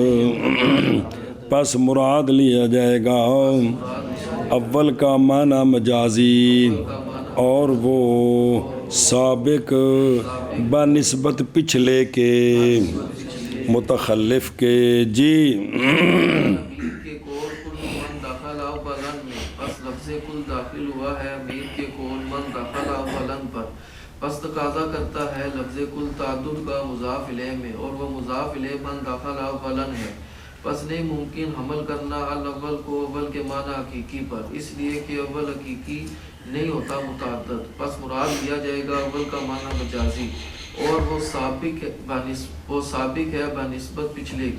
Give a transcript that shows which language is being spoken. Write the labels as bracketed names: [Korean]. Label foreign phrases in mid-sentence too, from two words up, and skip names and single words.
[Urdu] پس مراد لیا جائے گا اول کا معنی مجازی اور وہ سابق بنسبت پچھلے کے متخلف کے جی داخل ہوا ہے امیر کے قول [Arabic] من داخل اولا [Urdu] پر پس تقاضا کرتا ہے لفظ کل تعدد کا مضاف الیہ میں اور وہ مضاف الیہ [Arabic] من داخل اولا [Urdu] ہے پس نہیں ممکن حمل کرنا الاول کو اول کے معنی حقیقی پر اس لیے کہ اول حقیقی نہیں ہوتا متعدد پس مراد لیا جائے گا اول کا معنی مجازی اور وہ سابق ہے بنسبت پچھلے کے